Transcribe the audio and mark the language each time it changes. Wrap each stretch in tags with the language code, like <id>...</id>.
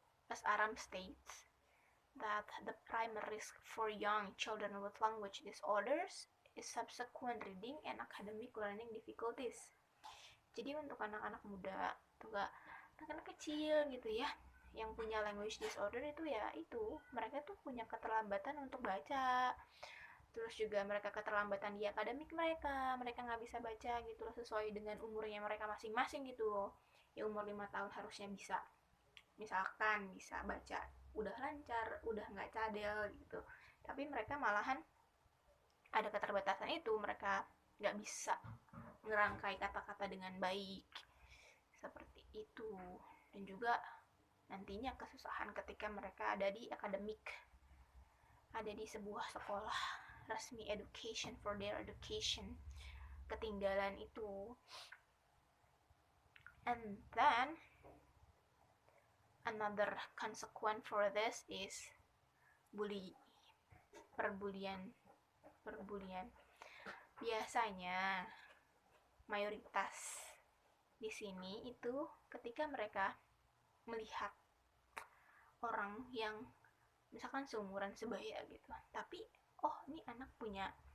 <en>As Aram states that the primary risk for young children with language disorders is subsequent reading and academic learning difficulties.</en> <id>Jadi untuk anak-anak muda, anak-anak kecil gitu ya, yang punya language disorder itu ya itu, mereka tuh punya keterlambatan untuk baca. Terus juga mereka keterlambatan di akademik mereka nggak bisa baca gitu loh, sesuai dengan umurnya mereka masing-masing gitu loh. Ya umur 5 tahun harusnya bisa, misalkan bisa baca, udah lancar, udah nggak cadel gitu. Tapi mereka malahan ada keterbatasan itu, mereka nggak bisa ngerangkai kata-kata dengan baik, seperti itu. Dan juga nantinya kesusahan ketika mereka ada di akademik, ada di sebuah sekolah resmi,</id> <en>education for their education.</en> <id>ketinggalan itu.</id> <en>And then another consequence for this is perbulian.</en> <id>Biasanya mayoritas di sini itu ketika mereka melihat orang yang misalkan seumuran sebaya gitu, tapi ini anak punya</id>